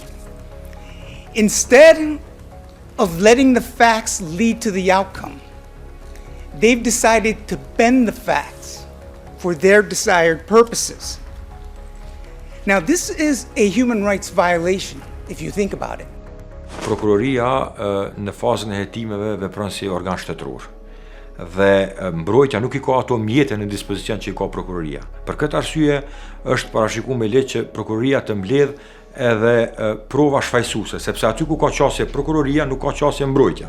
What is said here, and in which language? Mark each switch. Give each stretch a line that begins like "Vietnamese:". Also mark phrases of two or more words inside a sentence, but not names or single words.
English: Instead of letting the facts lead to the outcome, they've decided to bend the facts for their desired purposes. Now, this is a human rights violation, if you think about it.
Albanian: Prokuroria në fazën e hetimeve vepron si organ shtetëror. Dhe mbrojtja nuk I ka ato mjete në dispozicion që I ka prokuroria. Për këtë arsye është parashikuar me letë që prokuroria të mbledh edhe prova shfaqësuese, sepse aty ku ka qasje prokuroria nuk ka qasje mbrojtja.